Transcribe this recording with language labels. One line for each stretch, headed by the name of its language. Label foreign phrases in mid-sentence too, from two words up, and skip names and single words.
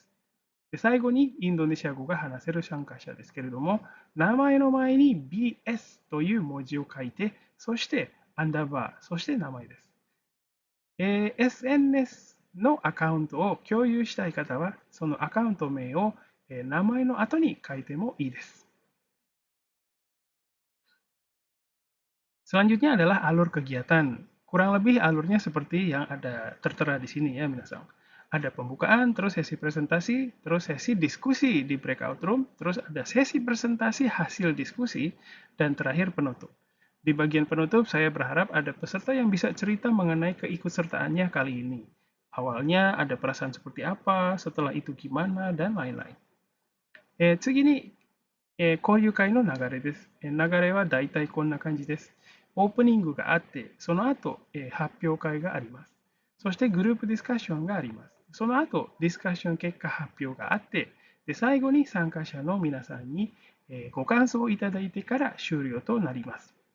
Japanese: で最後にインドネシア語が話せる参加者ですけれども、名前の前に BS という文字を書いて、そしてアンダーバー、そして名前です。SNS のアカウントを共有したい方は、そのアカウント名を名前の後に書いてもいいです。
Indonesian: Selanjutnya adalah alur kegiatan. Kurang lebih alurnya seperti yang ada tertera di sini ya, minasan. Ada pembukaan, terus sesi presentasi, terus sesi diskusi di breakout room, terus ada sesi presentasi hasil diskusi, dan terakhir penutup. Di bagian penutup, saya berharap ada peserta yang bisa cerita mengenai keikutsertaannya kali ini. Awalnya ada perasaan seperti apa, setelah itu gimana, dan lain-lain.
Japanese: 次に、交流会の流れです。流れはだいたいこんな感じです。オープニングがあって、その後、発表会があります。そしてグループディスカッションがあります。その後、ディスカッション結果発表があって、で最後に参加者の皆さんに、ご感想をいただいてから終了となります。